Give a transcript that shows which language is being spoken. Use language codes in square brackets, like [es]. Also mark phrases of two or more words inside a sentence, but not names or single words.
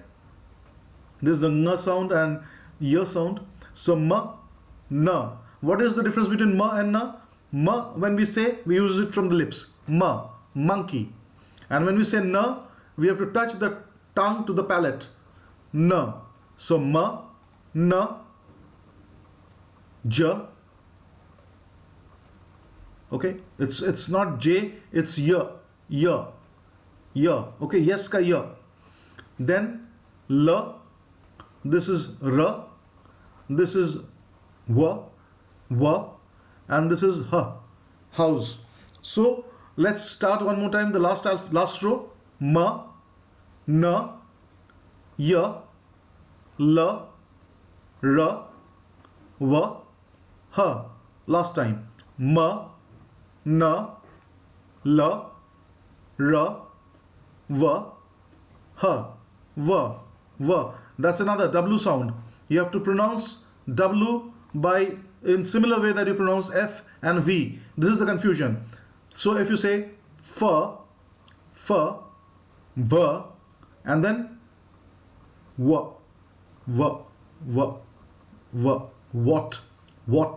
[en] This is the ng sound and y sound. So ma, na. What is the difference between ma and na? Ma, when we say, we use it from the lips. Ma, monkey. And when we say na, we have to touch the tongue to the palate. Na. So ma, na, ja. Okay, it's not J, it's ya, ya, ya. Okay, yes ka ya. Then la, this is ra, this is wa, and this is ha, house. So let's start one more time. The last row. Ma, na, ya, la, ra, wa, ha. Last time. Ma, na, la, ra, va, ha, va. That's another W sound. You have to pronounce W in similar way that you pronounce F and V. This is the confusion. So if you say fa, va, and then wa, what.